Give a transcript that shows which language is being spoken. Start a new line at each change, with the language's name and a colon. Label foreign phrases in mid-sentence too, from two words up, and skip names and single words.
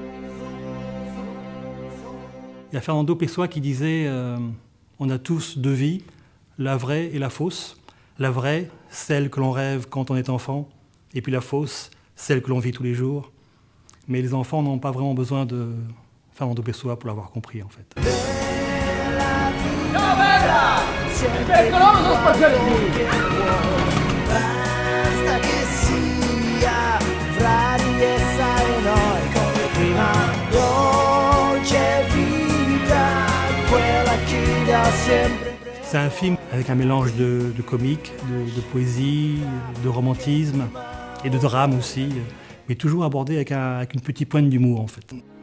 French: Il y a Fernando Pessoa qui disait on a tous deux vies, la vraie et la fausse. La vraie, celle que l'on rêve quand on est enfant, et puis la fausse, celle que l'on vit tous les jours. Mais les enfants n'ont pas vraiment besoin de Fernando Pessoa pour l'avoir compris en fait.
Italian: Basta che sia fra di essa e noi come prima. Dolce vita, quella che da sempre.
French: C'est un film avec un mélange de comique, de poésie, de romantisme et de drame aussi, mais toujours abordé avec une petite pointe d'humour en fait.